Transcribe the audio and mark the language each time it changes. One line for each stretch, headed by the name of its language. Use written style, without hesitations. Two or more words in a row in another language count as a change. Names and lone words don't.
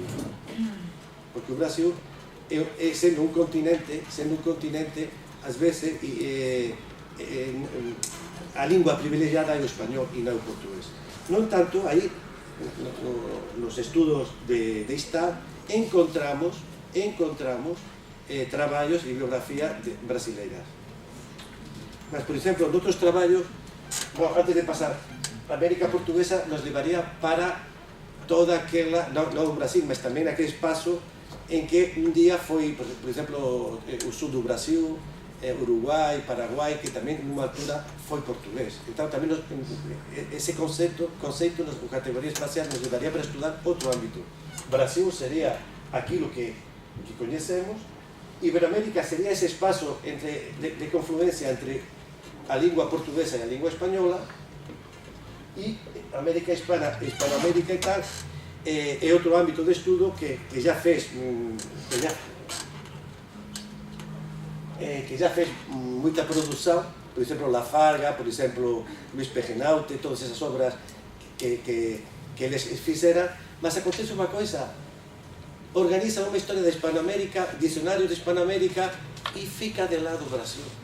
Portuguese: Porque o Brasil, sendo um continente, às vezes, a língua privilegiada é o espanhol e não o português. No entanto, aí, nos estudos de Estado, encontramos trabalhos e biografía brasileiras. Mas, por exemplo,
Galician: en outros traballos, antes de pasar, a América Portuguesa nos levaría para toda aquela, non o Brasil, mas tamén aquele espaço en que un día foi, por exemplo, o sul do Brasil, Uruguai, Paraguai, que tamén nunha altura foi portugués. Então, tamén ese conceito, ou categoría espacial, nos levaría para estudar outro ámbito. Brasil sería aquilo que coñecemos, Iberoamérica sería ese espaço de confluencia entre a língua portuguesa e a língua espanhola, e América Hispana, Hispanoamérica e tal, é outro ámbito de estudo que já fez
Portuguese: muita produção, por exemplo, La Farga, por exemplo, Luis Pegenaute, todas essas obras que eles fizeram, mas acontece uma coisa, organiza uma história da Hispanoamérica, dicionário de Hispanoamérica, e fica de lado o Brasil.